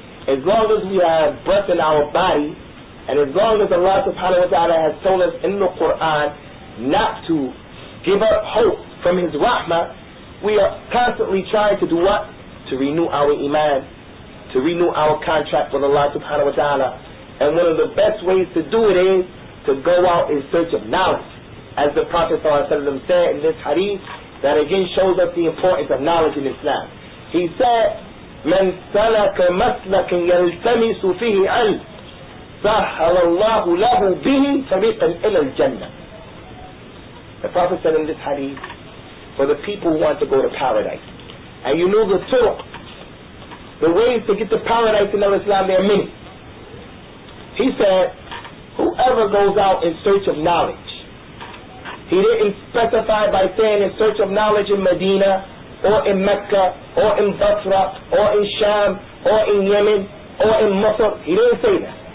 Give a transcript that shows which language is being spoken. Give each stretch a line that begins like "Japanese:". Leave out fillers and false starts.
English: As long as we have breath in our body, and as long as Allah subhanahu wa ta'ala has told us in the Qur'an not to give up hope from His rahmah, we are constantly trying to do what? To renew our iman, to renew our contract with Allah subhanahu wa ta'ala, And one of the best ways to do it is to go out in search of knowledge. As the Prophet ﷺ said in this hadith, that again shows us the importance of knowledge in Islam. He said,
Arabic: من سلك مسلك يلتمس فيه علم سهل الله له به طريقا إلى الجنة.
English: The Prophet said in this hadith, for the people who want to go to paradise, and you know the turuq, the ways to get to paradise in Islam, there are many. He said, whoever goes out in search of knowledge, he didn't specify by saying in search of knowledge in Medina, or in Mecca, or in Basra, or in Sham, or in Yemen, or in Masr. He didn't say that.